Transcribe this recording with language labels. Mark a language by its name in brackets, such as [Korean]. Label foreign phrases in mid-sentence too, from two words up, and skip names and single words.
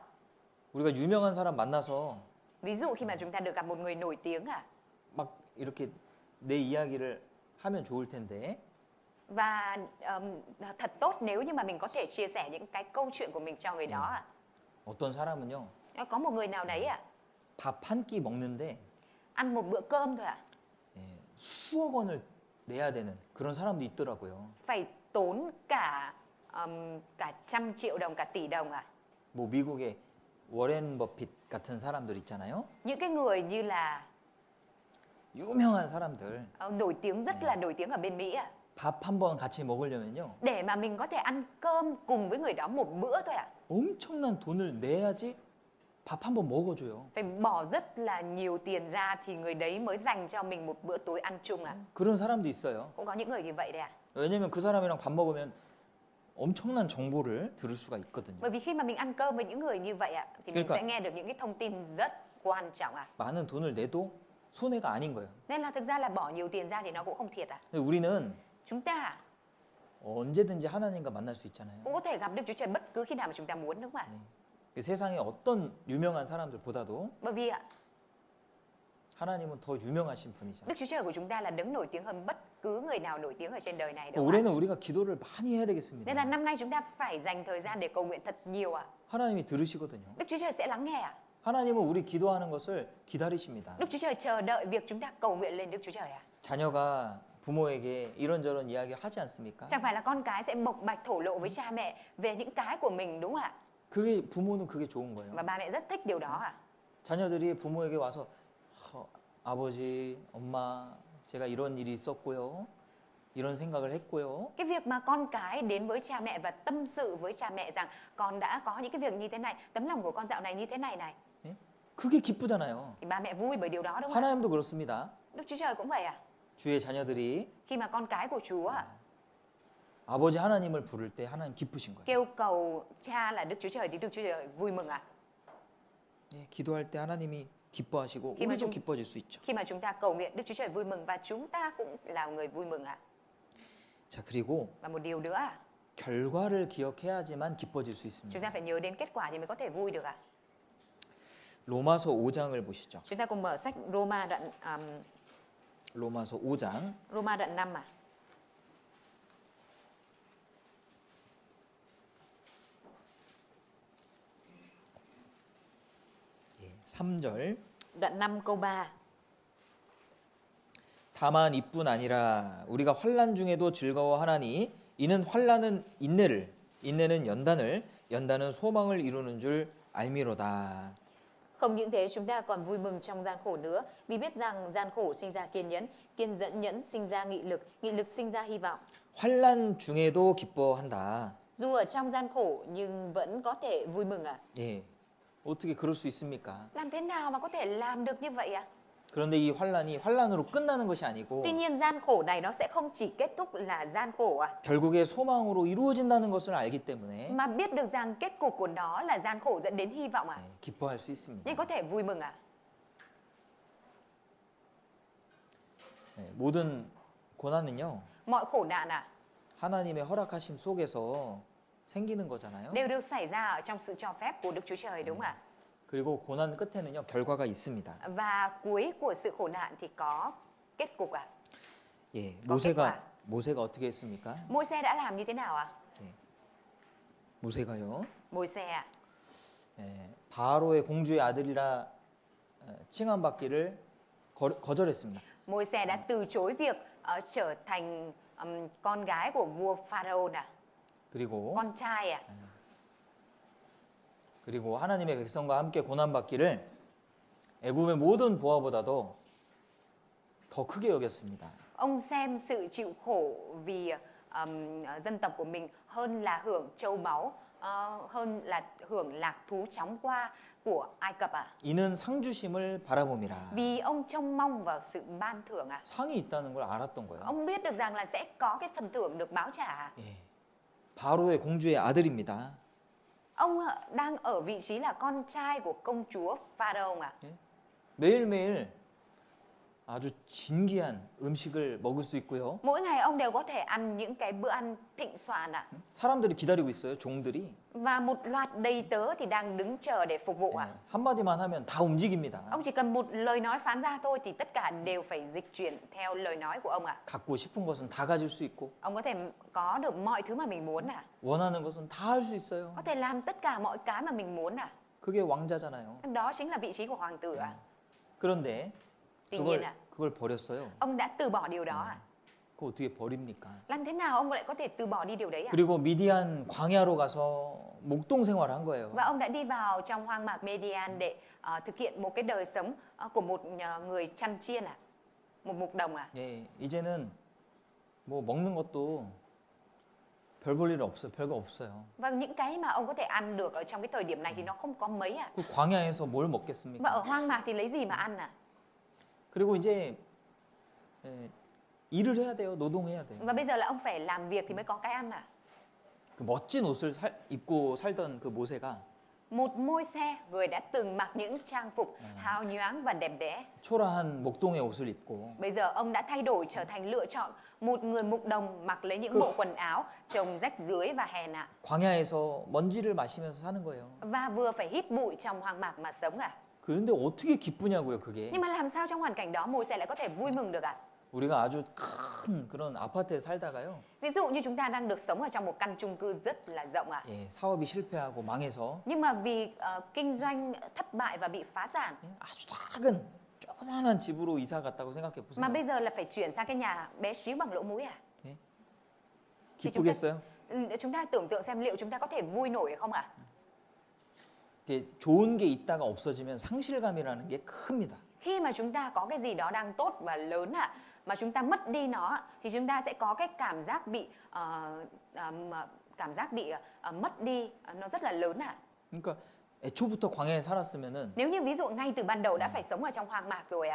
[Korean] 우리가 유명한 사람 만나서 [Vietnamese] Ví dụ khi mà chúng ta được gặp một người nổi tiếng ạ, [Korean] 막 이렇게 내 이야기를 하면 좋을 텐데 [Vietnamese] và thật tốt nếu như mà mình có thể chia sẻ những cái câu chuyện của mình cho người đó ạ. [Korean] 어떤 사람은요 [Vietnamese] Có một người nào đấy ạ, [Korean] 밥 한 끼 먹는데 [Vietnamese] ăn một bữa cơm thôi ạ, [Korean] 예, 수억 원을 내야 되는 그런 사람도 있더라고요. [Vietnamese] phải tốn cả 100 triệu đồng, cả tỷ đồng ạ. [Korean] 뭐 미국의 워렌 버핏 같은 사람들 있잖아요. [Vietnamese] Những cái người như là [Korean] 유명한 사람들 [Vietnamese] nổi tiếng, rất là nổi tiếng ở bên Mỹ ạ, [Korean] 밥 한 번 같이 먹으려면요 [Vietnamese] để mà mình có thể ăn cơm cùng với người đó một bữa thôi ạ, [Korean] 엄청난 돈을 내야지 밥 한 번 먹어줘요. [Vietnamese] phải bỏ rất là nhiều tiền ra thì người đấy mới dành cho mình một bữa tối ăn chung ạ. [Korean] 그런 사람도 있어요. [Vietnamese] Cũng có những người như vậy đấy ạ. [Korean] 왜냐면 그 사람이랑 밥 먹으면 엄청난 정보를 들을 수가 있거든요. [Vietnamese] Bởi vì khi mà mình ăn cơm với những người như vậy ạ, thì mình [Korean] 그러니까- [Vietnamese] sẽ nghe được những cái thông tin rất quan trọng ạ. [Korean] 많은 돈을 내도 손해가 아닌 거예요. [Vietnamese] Nên là thực ra là bỏ nhiều tiền ra thì nó cũng không thiệt ạ. [Korean] 근데 우리는 [Vietnamese] Chúng ta [Korean] 언제든지 하나님과 만날 수 있잖아요. [Vietnamese] cũng có thể gặp Đức Chúa Trời bất cứ khi nào mà chúng ta muốn đúng không ạ? [Korean] 그 세상의 어떤 유명한 사람들보다도 [Vietnamese] Bởi vì ạ, [Korean] 하나님은 더 유명하신 분이죠. [Vietnamese] Đức Chúa Trời của chúng ta là đấng nổi tiếng hơn bất cứ người nào nổi tiếng ở trên đời này đúng không ạ? [Korean] 올해는 우리가 기도를 많이 해야 되겠습니다. [Vietnamese] Nên là năm nay chúng ta phải dành thời gian để cầu nguyện thật nhiều ạ. [Korean] 하나님이 들으시거든요. [Vietnamese] Đức Chúa Trời sẽ lắng nghe ạ. [Korean] 하나님은 우리 기도하는 것을 기다리십니다. [Vietnamese] Đức Chúa Trời chờ đợi việc chúng ta cầu nguyện lên Đức Chúa Trời ạ. [Korean] 자녀가 부모에게 이런저런 이야기 하지 않습니까? [Vietnamese] Chẳng phải là con cái sẽ bộc bạch thổ lộ với cha mẹ về những cái của mình đúng không ạ? [Korean] 그게 부모는 그게 좋은 거예요. [Vietnamese] Và ba mẹ rất thích điều đó ạ. [Korean] 자녀들이 부모에게 와서 아버지, 엄마, 제가 이런 일이 있었고요. 이런 생각을 했고요. [Vietnamese] Cái việc mà con cái đến với cha mẹ và tâm sự với cha mẹ rằng con đã có những cái việc như thế này, tấm lòng của con dạo này như thế này này, [Korean] 예? 그게 기쁘잖아요. [Vietnamese] thì ba mẹ vui bởi điều đó đúng không ạ? [Korean] 하나님도 그렇습니다. [Vietnamese] Đức Chúa Trời cũng vậy ạ. [Korean] 주의 자녀들이 [Vietnamese] Khi mà con cái của Chúa ạ, [Korean] 아버지 하나님을 부를 때 하나님 기쁘신 거예요. [Vietnamese] kêu cầu cha là Đức Chúa Trời thì Đức Chúa Trời vui mừng ạ. [Korean] 예, 기도할 때 하나님이 기뻐하시고 [Vietnamese] khi mà [Korean] 우리도 [Vietnamese] chúng- [Korean] 기뻐질 수 있죠. [Vietnamese] Khi mà chúng ta cầu nguyện, Đức Chúa Trời vui mừng và chúng ta cũng là người vui mừng ạ. [Korean] 자, 그리고 [Vietnamese] Và một điều nữa ạ, [Korean] 결과를 기억해야지만 기뻐질 수 [Vietnamese] chúng [Korean] 있습니다. [Vietnamese] ta phải nhớ đến kết quả thì mới có thể vui được ạ. [Korean] 로마서 5장을 보시죠. [Vietnamese] Chúng ta cùng mở sách Roma đoạn [Korean] 로마서 5장 [Vietnamese] Roma đoạn 5 ạ. [Korean] 예, 3절. [Vietnamese] Đoạn 5 câu 3. [Korean] 다만 이뿐 아니라 우리가 환난 중에도 즐거워하나니 이는 환난은 인내를, 인내는 연단을, 연단은 소망을 이루는 줄 알미로다. [Vietnamese] Không những thế chúng ta còn vui mừng trong gian khổ nữa, vì biết rằng gian khổ sinh ra kiên nhẫn, kiên nhẫn sinh ra nghị lực sinh ra hy vọng. [Korean] 환난 중에도 기뻐한다. [Vietnamese] Dù ở trong gian khổ nhưng vẫn có thể vui mừng ạ. [Korean] 예, 어떻게 그럴 수 있습니까? [Vietnamese] Làm thế nào mà có thể làm được như vậy ạ? [Korean] 그런데 이 환란이 환란으로 끝나는 것이 아니고 [Vietnamese] Tuy nhiên gian khổ này nó sẽ không chỉ kết thúc là gian khổ [Korean] 결국에 소망으로 이루어진다는 것을 알기 때문에 [Vietnamese] mà biết được rằng kết cục của nó là gian khổ dẫn đến hy vọng [Korean] 기뻐할 수 있습니다. [Vietnamese] nên có thể vui mừng [Korean] 모든 고난은요 [Vietnamese] mọi khổ nạn [Korean] 하나님의 허락하심 속에서 생기는 거잖아요. [Vietnamese] đều được xảy ra ở trong sự cho phép của Đức Chúa Trời đúng không ạ? [Korean] 그리고 고난 끝에는요 결과가 있습니다. [Vietnamese] Và cuối của sự khổ nạn thì có kết cục [Korean] 예, [Vietnamese] có kết quả. [Korean] 모세가 어떻게 했습니까? [Vietnamese] Môi-se đã làm như thế nào [Korean] 모세가요. [Vietnamese] Môi-se [Korean] 바로의 공주의 아들이라 칭함받기를 거절했습니다. [Vietnamese] Môi-se đã từ chối việc trở thành con gái của vua Pharaoh [Korean] 그리고 [Vietnamese] con trai [Korean] 그리고 하나님의 백성과 함께 고난받기를 애굽의 모든 보화보다도 더 크게 여겼습니다. [Vietnamese] Ông xem sự chịu khổ vì dân tộc của mình hơn là hưởng châu báu, hơn là hưởng lạc thú chóng qua của Ai Cập [Korean] 이는 상 주심을 바라봄이라. [Vietnamese] Vì ông trông mong vào sự ban thưởng [Korean] 상이 있다는 걸 알았던 거예요. [Vietnamese] Ông biết được rằng là sẽ có cái phần thưởng được báo trả [Korean] 예. 바로의 공주의 아들입니다. [Vietnamese] Ông đang ở vị trí là con trai của công chúa Pharaoh [Korean] 매일매일 아주 진귀한 음식을 먹을 수 있고요. [Vietnamese] Mỗi ngày ông đều có thể ăn những cái bữa ăn thịnh soạn [Korean] 사람들이 기다리고 있어요. 종들이. [Vietnamese] Và một loạt đầy tớ thì đang đứng chờ để phục vụ [Korean] 한마디만 하면 다 움직입니다. [Vietnamese] Ông chỉ cần một lời nói phán ra thôi thì tất cả đều phải dịch chuyển theo lời nói của ông [Korean] 갖고 싶은 것은 다 가질 수 있고 [Vietnamese] Ông có thể có được mọi thứ mà mình muốn [Korean] 원하는 것은 다 할 수 있어요. [Vietnamese] Có thể làm tất cả mọi cái mà mình muốn [Korean] 그게 왕자잖아요. [Vietnamese] Đó chính là vị trí của hoàng tử [Korean] 그런데 [Vietnamese] Tuy nhiên [Korean] 그걸 버렸어요. [Vietnamese] ông đã từ bỏ điều đó [Korean] 그거 어떻게 버립니까? [Vietnamese] Làm thế nào ông lại có thể từ bỏ đi điều đấy [Korean] 그리고 미디안 광야로 가서 목동 생활을 한 거예요. [Vietnamese] Và ông đã đi vào trong hoang mạc Midian để thực hiện một cái đời sống của một người chăn chiên một mục đồng [Korean] 예, 이제는 뭐 먹는 것도 별 볼 일 없어요. 별거 없어요. [Vietnamese] Và những cái mà ông có thể ăn được ở trong cái thời điểm này thì nó không có mấy [Korean] 그 광야에서 뭘 [Vietnamese] Và [Korean] 먹겠습니까? [Vietnamese] ở hoang mạc thì lấy gì mà ăn [Korean] 그리고 이제 일을 해야 돼요. 노동해야 돼요. [Vietnamese] Và bây giờ là ông phải làm việc thì mới có cái ăn [Korean] 그 멋진 옷을 입고 살던 그 모세가 [Vietnamese] Một Môi-se, người đã từng mặc những trang phục hào nhoáng và đẹp đẽ. [Korean] 초라한 목동의 옷을 입고 [Vietnamese] Bây giờ ông đã thay đổi trở thành lựa chọn một người mục đồng mặc lấy những bộ quần áo trông rách rưới và hèn [Korean] 광야에서 먼지를 마시면서 사는 거예요. [Vietnamese] và vừa phải hít bụi trong hoang mạc mà sống [Korean] 그런데 어떻게 기쁘냐고요, 그게. [Vietnamese] Nhưng mà làm sao trong hoàn cảnh đó Môi-se lại có thể vui mừng được [Korean] 우리가 아주 큰 그런 아파트에 살다가요. [Vietnamese] Ví dụ như chúng ta đang được sống ở trong một căn chung cư rất là rộng [Korean] 예, 사업이 실패하고 망해서 [Vietnamese] Nhưng mà vì kinh doanh thất bại và bị phá sản [Korean] 아주 작은 조그마한 집으로 이사 갔다고 생각해 보세요. [Vietnamese] mà bây giờ là phải chuyển sang cái nhà bé xíu bằng lỗ mũi [Korean] 기쁘겠어요? [Vietnamese] Chúng ta tưởng tượng xem liệu chúng ta có thể vui nổi không [Korean] 이게 좋은 게 있다가 없어지면 상실감이라는 게 큽니다. [Vietnamese] Khi mà chúng ta có cái gì đó đang tốt và lớn mà chúng ta mất đi nó thì chúng ta sẽ có cái cảm giác bị mất đi nó rất là lớn [Korean] 그러니까 애초부터 광야에 살았으면은 [Vietnamese] Nếu như ví dụ ngay từ ban đầu đã phải sống ở trong hoang mạc rồi